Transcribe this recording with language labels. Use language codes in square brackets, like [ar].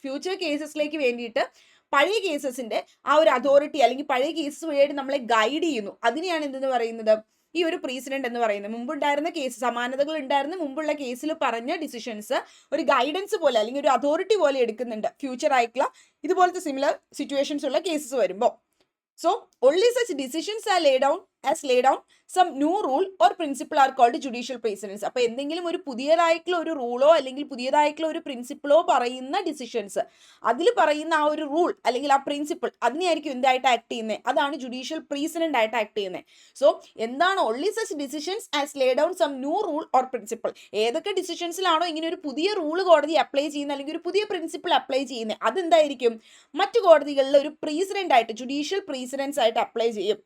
[ml] Future കേസസിലേക്ക് വേണ്ടിയിട്ട് പഴയ കേസസിന്റെ ആ ഒരു അതോറിറ്റി അല്ലെങ്കിൽ പഴയ കേസസ് വഴിയായിട്ട് നമ്മളെ ഗൈഡ് ചെയ്യുന്നു, അതിനെയാണ് എന്തെന്ന് പറയുന്നത്, ഈ ഒരു പ്രീസിഡന്റ് എന്ന് പറയുന്നത്. മുമ്പുണ്ടായിരുന്ന കേസ്, സമാനതകൾ ഉണ്ടായിരുന്ന മുമ്പുള്ള കേസിൽ പറഞ്ഞ ഡിസിഷൻസ് ഒരു ഗൈഡൻസ് പോലെ അല്ലെങ്കിൽ ഒരു അതോറിറ്റി പോലെ എടുക്കുന്നുണ്ട് ഫ്യൂച്ചർ ആയിട്ടുള്ള ഇതുപോലത്തെ സിമിലർ സിറ്റുവേഷൻസ് ഉള്ള കേസസ് വരുമ്പോൾ. [en] So only such decisions are laid down some new rule or principle are called judicial precedents. [ml] അപ്പൊ എന്തെങ്കിലും ഒരു പുതിയതായിട്ടുള്ള ഒരു റൂളോ അല്ലെങ്കിൽ പുതിയതായിട്ടുള്ള ഒരു പ്രിൻസിപ്പിളോ പറയുന്ന ഡിസിഷൻസ്, അതിൽ പറയുന്ന ആ ഒരു റൂൾ അല്ലെങ്കിൽ ആ പ്രിൻസിപ്പിൾ അതിനെയായിരിക്കും എന്തായിട്ട് ആക്ട് ചെയ്യുന്നത്, അതാണ് ജുഡീഷ്യൽ പ്രീസിഡന്റ് ആയിട്ട് ആക്ട് ചെയ്യുന്നത്. സോ എന്താണ് [en] only such decisions as laid down some new rule or principle, [ml] ഏതൊക്കെ ഡിസിഷൻസിലാണോ ഇങ്ങനെ ഒരു പുതിയ റൂൾ കോടതി അപ്ലൈ ചെയ്യുന്നത് അല്ലെങ്കിൽ ഒരു പുതിയ പ്രിൻസിപ്പിൾ അപ്ലൈ ചെയ്യുന്നത്, അതെന്തായിരിക്കും മറ്റു കോടതികളിൽ ഒരു പ്രീസിഡന്റ് ആയിട്ട്, ജുഡീഷ്യൽ പ്രീസിഡൻസ് ആയിട്ട് അപ്ലൈ ചെയ്യും.